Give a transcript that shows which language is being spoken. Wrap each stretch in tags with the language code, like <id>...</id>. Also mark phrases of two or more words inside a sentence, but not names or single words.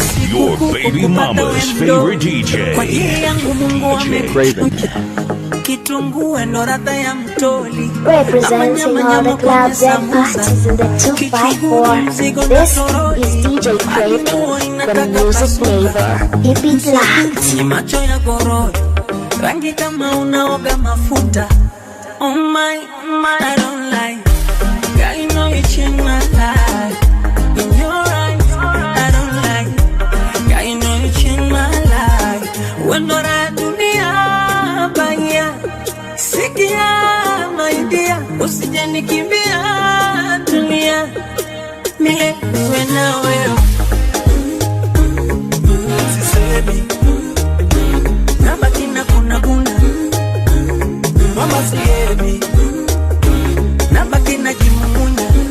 <en>Your baby mama's favorite D J.</en> <sw>Kwa ajili yangu Mungu D J amenipa Craven. kitunguu ndo ladha ya</sw> <en>Representing all the clubs and parties in the two five four. This is D J Craven, the music neighbor. Keep it locked.</en> <sw>Ni macho ya gororo, rangi kama unaoga mafuta.</sw> <en>Oh my, oh my, I don't like. Girl, you know you change my life. In your eyes, I don't like. Girl, you know you change my life. When do I do the abaya? Sikia, my dear,</en> <sw>usije nikimbia, tulia. Mie niwe na wewe. Sisemi. Nabaki na kuna kuna. Mama siebi. Nabaki na kimumunya.</sw>